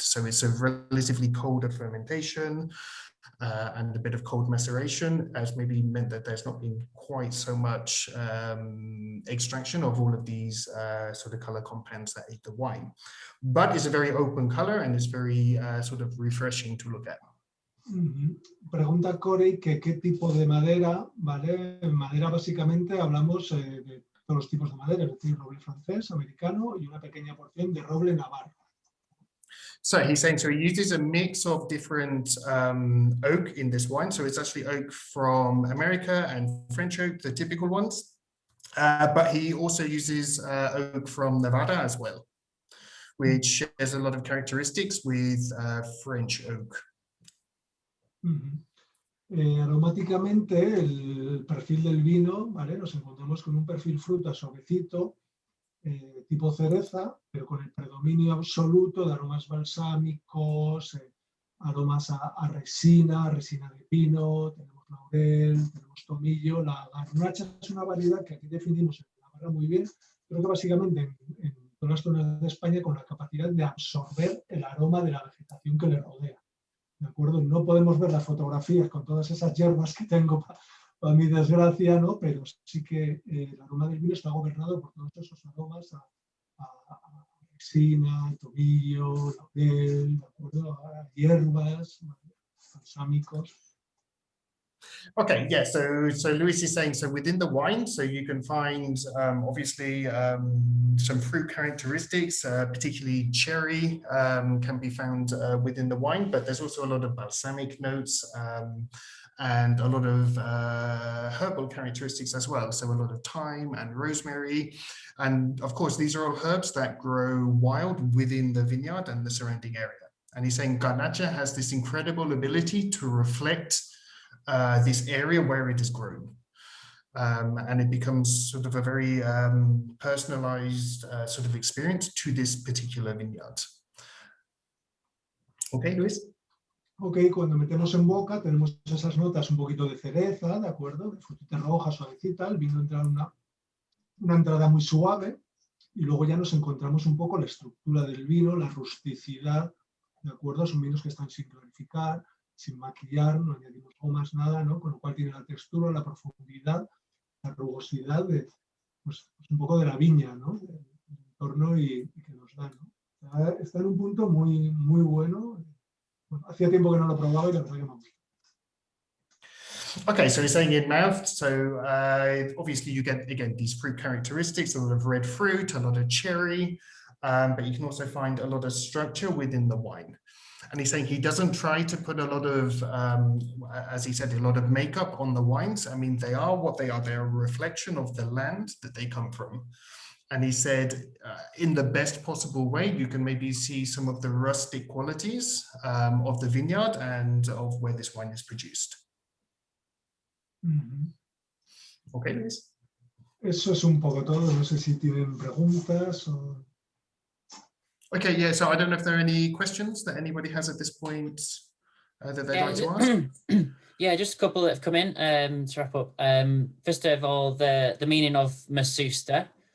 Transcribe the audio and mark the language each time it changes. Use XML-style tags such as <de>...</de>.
<en>So it's a relatively colder fermentation and a bit of cold maceration has maybe meant that there's not been quite so much extraction of all of these sort of color compounds that aid the wine. But it's a very open color and it's very sort of refreshing to look at.</en> <es>Pregunta Corey que qué tipo de madera, ¿vale? En madera básicamente hablamos de todos los tipos de madera, es decir, roble francés, americano y una pequeña porción de roble navarro.</es> <en>So he's saying, so he uses a mix of different oak in this wine. So it's actually oak from America and French oak, the typical ones. But he also uses oak from Nevada as well, which shares a lot of characteristics with French oak.</en> <es>Aromáticamente, el perfil del vino, ¿vale? Nos encontramos con un perfil fruta suavecito, tipo cereza, pero con el predominio absoluto de aromas balsámicos, aromas a resina, resina de pino, tenemos laurel, tenemos tomillo. La garnacha es una variedad que aquí definimos en Navarra muy bien, creo que básicamente en todas las zonas de España con la capacidad de absorber el aroma de la vegetación que le rodea. ¿De acuerdo? No podemos ver las fotografías con todas esas hierbas que tengo para mi desgracia, ¿no? Pero sí que el aroma del vino está gobernado por todos esos aromas a resina, tomillo, laurel, ¿de acuerdo? A hierbas, balsámicos.</es> <en>Okay, yeah, so Luis is saying, so within the wine, so you can find obviously some fruit characteristics, particularly cherry can be found within the wine, but there's also a lot of balsamic notes and a lot of herbal characteristics as well. So a lot of thyme and rosemary. And of course, these are all herbs that grow wild within the vineyard and the surrounding area. And he's saying garnacha has this incredible ability to reflect this area where it is grown. And it becomes sort of a very personalized sort of experience to this particular vineyard. Okay, Luis?</en> <es>Ok, cuando metemos en boca tenemos esas notas un poquito de cereza, ¿de acuerdo? De frutita roja, suavecita, el vino entra en una entrada muy suave y luego ya nos encontramos un poco la estructura del vino, la rusticidad, ¿de acuerdo? Son vinos que están sin clarificar, sin maquillar, no añadimos gomas, nada, ¿no? Con lo cual tiene la textura, la profundidad, la rugosidad de, pues un poco de la viña, ¿no? Del entorno y que nos da, ¿no? Está en un punto muy, muy bueno. Bueno, hacía tiempo que no lo probaba y la verdad que me gusta.</es> <en>Okay, so he's saying in mouth. So obviously you get, again, these fruit characteristics, a lot of red fruit, a lot of cherry, but you can also find a lot of structure within the wine. And he's saying he doesn't try to put a lot of, as he said, a lot of makeup on the wines. I mean, they are what they are. They're a reflection of the land that they come from. And he said, in the best possible way, you can maybe see some of the rustic qualities of the vineyard and of where this wine is produced. Okay, Luis.</en> <es>Eso es un poco todo. No sé si tienen preguntas o...</es> <en>Okay, yeah, so I don't know if there are any questions that anybody has at this point that they'd like to ask. Yeah, just a couple that have come in to wrap up. First of all, the meaning of Masusta.</en>